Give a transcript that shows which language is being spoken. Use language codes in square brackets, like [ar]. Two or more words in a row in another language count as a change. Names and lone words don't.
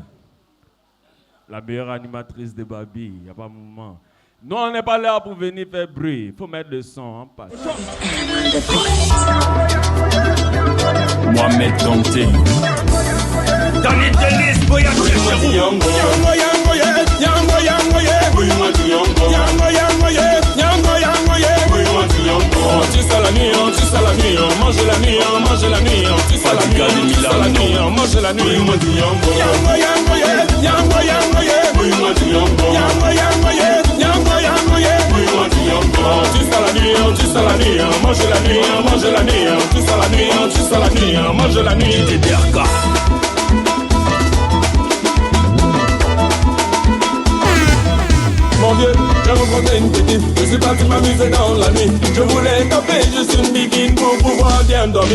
[fr] La meilleure animatrice de Babi. Il n'y a pas de moment. Nous, on n'est pas là pour venir faire bruit. Il faut mettre le son en passe. Mohamed Kanté. Danny Delis, Boya Chercherou. [en] Yango, yango, yango, yeah. Yango, yango, yeah. We want to yango. Yango, yango, yeah. Yango, yango, yeah. We want to yango. [fr] Anti-salami, anti-salami. Mange la nuit, mange la nuit. Anti-salami, anti-salami. Mange la nuit. [en] We want to yango. Yango, yango, yeah. Yango, yango, yeah. We want to yango. Yango, yango, yeah. Yango, yango, yeah. We want to yango. [fr] Anti-salami, anti-salami. Mange la nuit, mange la nuit. Anti-salami, anti-salami. Mange la nuit. TDRK. Mon Dieu, je rencontrais une petite. Je suis parti m'amuser dans la nuit. Je voulais taper juste une biguine pour pouvoir bien dormir.